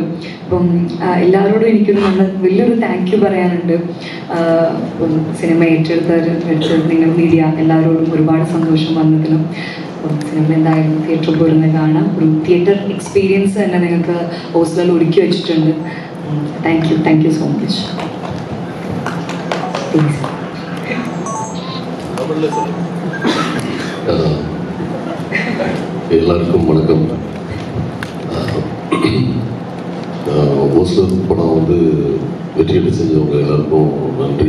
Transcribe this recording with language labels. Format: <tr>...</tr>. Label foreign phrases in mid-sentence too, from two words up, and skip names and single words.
<ml>അപ്പം എല്ലാവരോടും എനിക്കൊരു വലിയൊരു</ml> <en>thank you</en> <ml>പറയാനുണ്ട്. സിനിമ ഏറ്റെടുത്ത് നിങ്ങൾ മീഡിയ എല്ലാവരോടും ഒരുപാട് സന്തോഷം വന്നതിനും. സിനിമ എന്തായാലും തിയേറ്ററിൽ പോയിരുന്ന് കാണാം. ഒരു</ml> <en>theater experience</en> <ml>തന്നെ നിങ്ങൾക്ക് ഹോസ്റ്റലിൽ ഒരുക്കി വെച്ചിട്ടുണ്ട്.</ml> <en>Thank you so much.</en> <ta>எல்லாருக்கும் வணக்கம். ஹோஸ்டல் படம் வந்து வெற்றியடை செஞ்சவங்க எல்லாருக்கும் நன்றி.</ta>